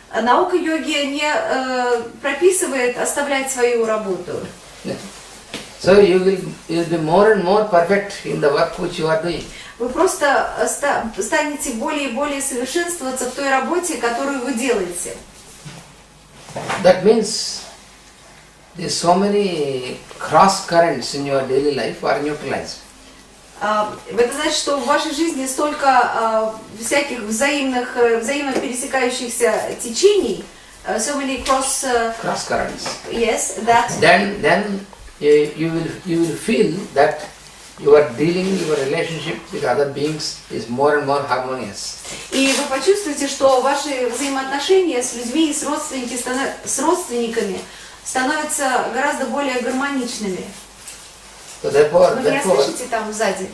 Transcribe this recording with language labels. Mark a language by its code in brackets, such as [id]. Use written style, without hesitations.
[ru] Наука йоги не прописывает оставлять свою работу. [en] So you will be more and more perfect in the work which you are doing. [ru] Вы просто станете более и более совершенствоваться в той работе, которую вы делаете. [en] That means there so many cross currents in your daily life are neutralized. [ru] Это значит, что в вашей жизни столько всяких взаимопересекающихся течений, [en] so many cross currents. Yes, that. Then you will feel that your relationship with other beings is more and more harmonious. [ru] И вы почувствуете, что ваши взаимоотношения с людьми и с родственниками становятся гораздо более гармоничными. [en] So therefore, [ru] Вы меня слышите там сзади?